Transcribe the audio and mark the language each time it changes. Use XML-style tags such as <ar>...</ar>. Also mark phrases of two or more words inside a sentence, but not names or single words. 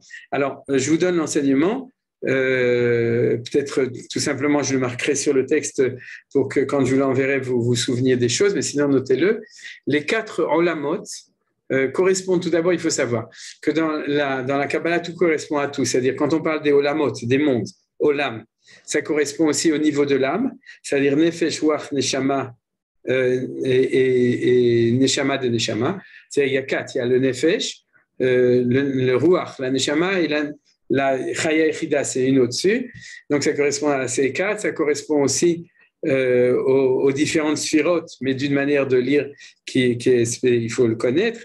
<fr>Alors, je vous donne l'enseignement. Peut-être tout simplement je le marquerai sur le texte pour que quand je vous l'enverrai vous vous souveniez des choses, mais sinon notez-le. Les 4 olamot correspondent. Tout d'abord, il faut savoir que dans la Kabbalah tout correspond à tout, c'est-à-dire quand on parle des olamot, des mondes, olam, ça correspond aussi au niveau de l'âme, c'est-à-dire</fr> <he>נפש רוח נשמה</he> <fr>et neshama de neshama. C'est-à-dire il y a 4, il y a le nefesh, le ruach, la neshama et la</fr> <he>חיה יחידה,</he> <fr>c'est une au-dessus. Donc, ça correspond à la C4. Ça correspond aussi aux différentes sphirotes, mais d'une manière de lire il faut le connaître.</fr>